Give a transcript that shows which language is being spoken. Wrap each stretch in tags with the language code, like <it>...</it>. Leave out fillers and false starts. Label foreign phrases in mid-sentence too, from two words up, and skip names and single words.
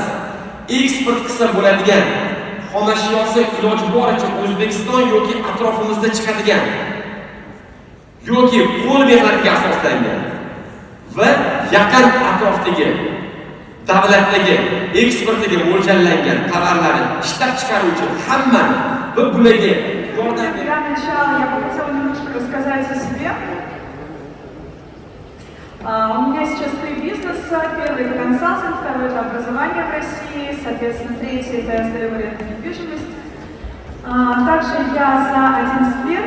<uz>Eksport qilsa bo'ladigan xomashyosi iloji boricha O'zbekiston yoki atrofimizda chiqadigan yoki qo'l mehnatiga asoslangan va yaqin atrofdagi davlatdagi eksportiga mo'ljallangan tovarlarni ishlab chiqaruvchi hamma va bularga yordam</uz> <ru>Для начала я бы хотела немножко рассказать о себе. У меня сейчас 3 бизнеса. Первый – это консалтинг, второй – это образование в России, соответственно, третий – это СДВ недвижимость. Также я за 11 лет.</ru>